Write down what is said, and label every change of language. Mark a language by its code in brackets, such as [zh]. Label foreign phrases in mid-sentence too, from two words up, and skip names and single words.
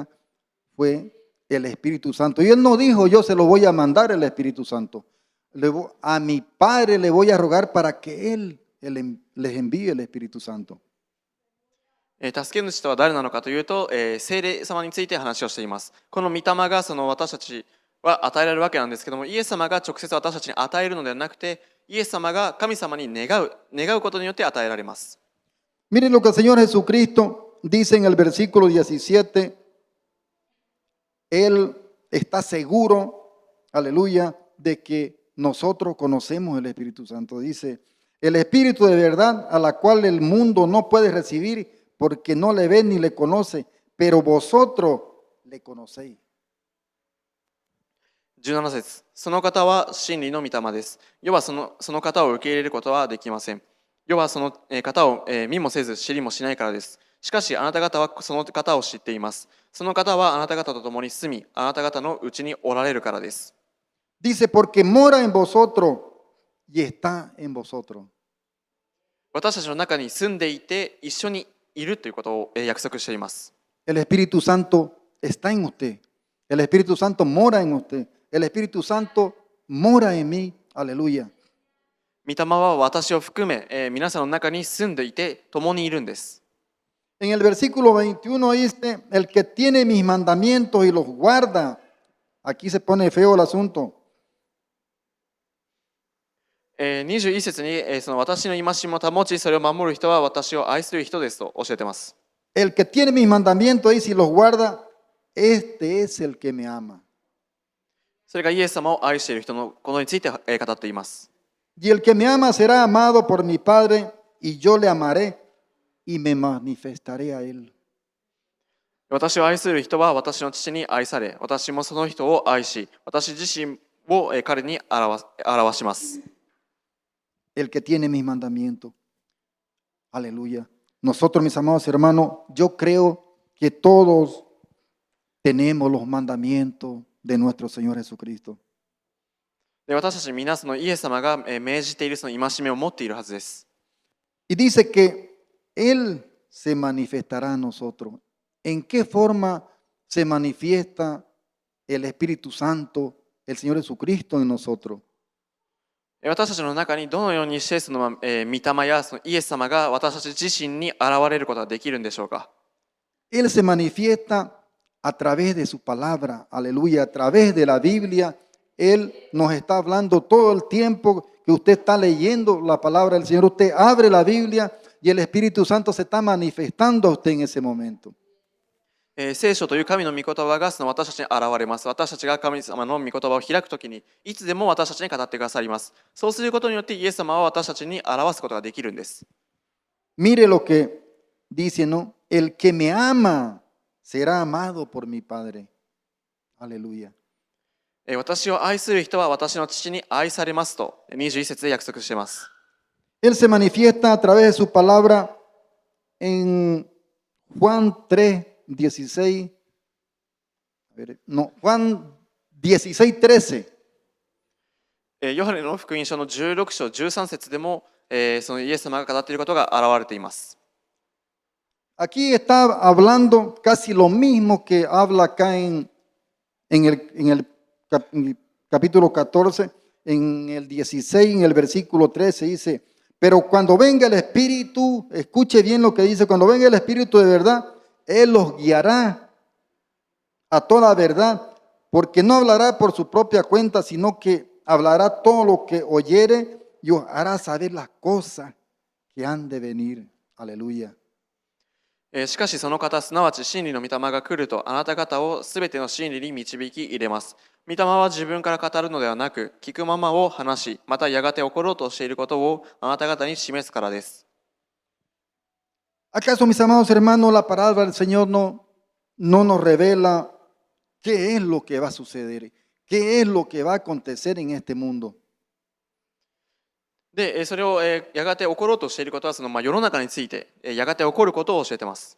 [es] Fue el Espíritu Santo. Y Él no dijo, yo se lo voy a mandar el Espíritu Santo. A mi Padre le voy a rogar para que Él les envíe el Espíritu Santo. [ja] 助け主とは誰なのかというと、聖霊様について話をしています。この御霊がその私たちは与えられるわけなんですけども、イエス様が直接私たちに与えるのではなくて、イエス様が神様に願うことによって与えられます。 [es] Miren lo que el Señor Jesucristo dice en el versículo 17. Él está seguro, aleluya, de que nosotros conocemos el Espíritu Santo. Dice, el Espíritu de verdad a la cual el mundo no puede recibir porque no le ve ni le conoce, pero vosotros le conocéis. [ja] 17 節、その方は真理の御霊です。世はその方を受け入れることはできません。世はその方を見もせず知りもしないからです。しかしあなた方はその方を知っています。その方はあなた方と共に住み、あなた方のうちにおられるからです。 [es] Dice, porque mora en vosotros y está en vosotros. [ja] 私たちの中に住んでいて一緒にいるということを約束しています。 [es] El Espíritu Santo está en usted. El Espíritu Santo mora en usted. El Espíritu Santo mora en mí. Aleluya. [ja] 御霊は私を含め、皆さんの中に住んでいて共にいるんです。 [es] En el versículo 21 dice, el que tiene mis mandamientos y los guarda. Aquí se pone feo el asunto. [ja] 21 節に、その私の戒めを保ち、それを守る人は私を愛する人ですと教えています。 [es] El que tiene mis mandamientos y si los guarda, este es el que me ama. [ja] それがイエス様を愛している人のことについて語っています。 [es] Y el que me ama será amado por mi Padre y yo le amaré y me manifestaré a él. [ja] 私を愛する人は私の父に愛され、私もその人を愛し、私自身を彼に表します。 [es] El que tiene mis mandamientos. Aleluya. Nosotros, mis amados hermanos, yo creo que todos tenemos los mandamientos de nuestro Señor Jesucristo. [ja] で私たち皆そのイエス様が命じているその戒めを持っているはずです。 [es] Y dice que Él se manifestará a nosotros. ¿En qué forma se manifiesta el Espíritu Santo, el Señor Jesucristo en nosotros? [ja] 私たちの中にどのようにしてその御霊やそのイエス様が私たち自身に現れることができるんでしょうか。 [es] Él se manifiesta a través de su palabra, aleluya, a través de la Biblia. Él nos está hablando todo el tiempo que usted está leyendo la palabra del Señor. Usted abre la Biblia y el Espíritu Santo se está manifestando a usted en ese momento. [ja] 聖書という神の御言葉がその私たちに現れます。私たちが神様の御言葉を開くときにいつでも私たちに語ってくださります。そうすることによってイエス様は私たちに表すことができるんです。 [es] Mire lo que dice, ¿no? El que me ama será amado por mi Padre. Aleluya. [ja] 私を愛する人は私の父に愛されますと21節で約束しています。 [es] Él se manifiesta a través de su palabra en Juan 3:16. No, Juan 16:13. [ja] ヨハネの福音書の16章13節でも、そのイエス様が語っていることが現れています。 [es] Aquí está hablando casi lo mismo que habla acá en el capítulo 14, en el 16, en el versículo 13 dice, pero cuando venga el Espíritu, escuche bien lo que dice, cuando venga el Espíritu de verdad, Él los guiará a toda verdad, porque no hablará por su propia cuenta, sino que hablará todo lo que oyere y os hará saber las cosas que han de venir. Aleluya. [ja] しかしその方、すなわち真理の御霊が来ると、あなた方をすべての真理に導き入れます。御霊は自分から語るのではなく、聞くままを話し、またやがて起ころうとしていることをあなた方に示すからです。 [es] ¿Acaso, mis amados hermanos, la palabra del Señor no nos revela qué es lo que va a suceder, qué es lo que va a acontecer en este mundo? [ja] で、それをやがて起ころうとしていることは、その世の中についてやがて起こることを教えています。